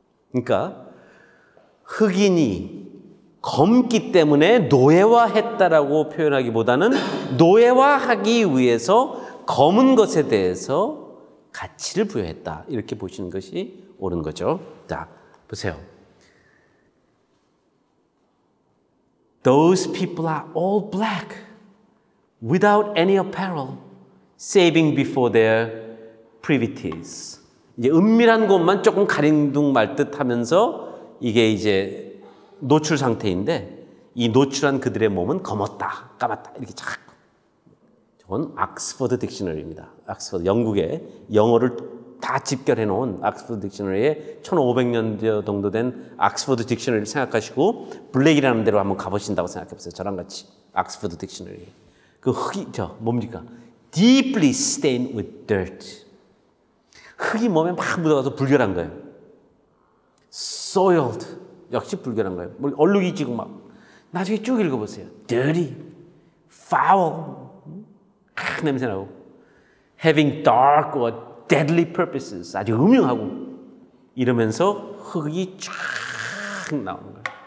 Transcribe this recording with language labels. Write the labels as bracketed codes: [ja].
[ko] 그러니까 흑인이 검기 때문에 노예화했다라고 표현하기보다는 노예화하기 위해서 검은 것에 대해서 가치를 부여했다. 이렇게 보시는 것이 옳은 거죠. 자, 보세요. [en] Those people are all black without any apparel, saving before their privities. [ko] 이제 은밀한 곳만 조금 가린둥 말 듯 하면서 이게 이제 노출 상태인데 이 노출한 그들의 몸은 검었다, 까맣다 이렇게 쫙. 저건 옥스퍼드 딕셔너리입니다. 옥스퍼드 영국의 영어를 다 집결해 놓은 옥스퍼드 딕셔너리에 1500년 정도 된 옥스퍼드 딕셔너리를 생각하시고 블랙이라는 데로 한번 가보신다고 생각해 보세요. 저랑 같이 옥스퍼드 딕셔너리. 그 흙이 뭡니까? [en] Deeply stained with dirt. [ko] 흙이 몸에 막 묻어가서 불결한 거예요. Soiled. 역시 불결한 거예요. 얼룩이 지금 막. 나중에 쭉 읽어보세요. [en] Dirty, foul, [ko] 냄새나고. [en] Having dark or deadly purposes. [ko] 아주 음흉하고. 이러면서 흙이 쫙 나오는 거예요.